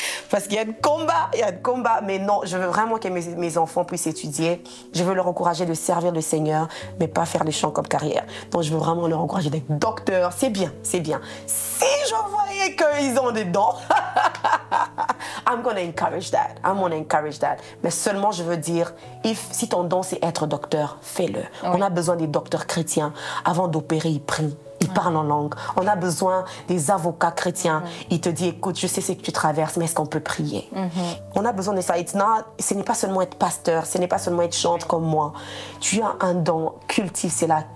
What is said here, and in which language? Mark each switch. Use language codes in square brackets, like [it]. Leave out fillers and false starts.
[fr] Parce qu'il y a de combat, mais non, je veux vraiment que mes enfants puissent étudier. Je veux leur encourager de servir le Seigneur, mais pas faire les chants comme carrière. Donc je veux vraiment leur encourager d'être docteur. C'est bien, c'est bien. Si je voyais qu'ils ont des dons, [en] I'm gonna encourage that. I'm gonna encourage that. [fr] Mais seulement, je veux dire, si ton don, c'est être docteur, fais-le. Oui. On a besoin des docteurs chrétiens. Avant d'opérer, ils prient. Ils parlent en langue. On a besoin des avocats chrétiens. Ils te disent, écoute, je sais ce que tu traverses, mais est-ce qu'on peut prier? On a besoin de ça. Ce n'est pas seulement être pasteur, ce n'est pas seulement être chante comme moi. Tu as un don, cultive cela.